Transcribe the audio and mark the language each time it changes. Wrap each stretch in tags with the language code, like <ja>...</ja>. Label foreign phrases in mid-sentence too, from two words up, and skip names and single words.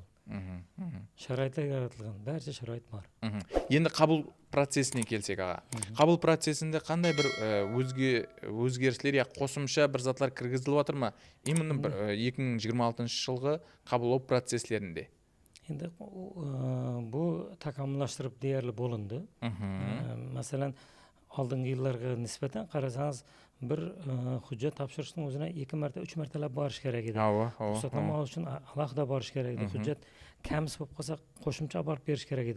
<kaa>Шарайтлар яратылған, бәрі шарайт бар. Енді қабыл процесіне келсек, аға. Қабыл процесінде қандай бір өзгерістер, я қосымша бір затлар кіргізіліп отыр ма? Именно 2026 жылғы қабылдау процестерінде.</kaa> <uz>Енді bu takomillashtirib deyarli bo'lindi. Masalan, oldingi yillarga nisbatan qarasangiz, bir hujjat topshirishning o'zina 2 marta, 3 martalab borish kerak edi. Ruxsatnoma olish uchun alohida borish kerak edi. Hujjat kamsiz bo'lib qolsa, qo'shimcha olib berish kerak edi.</uz>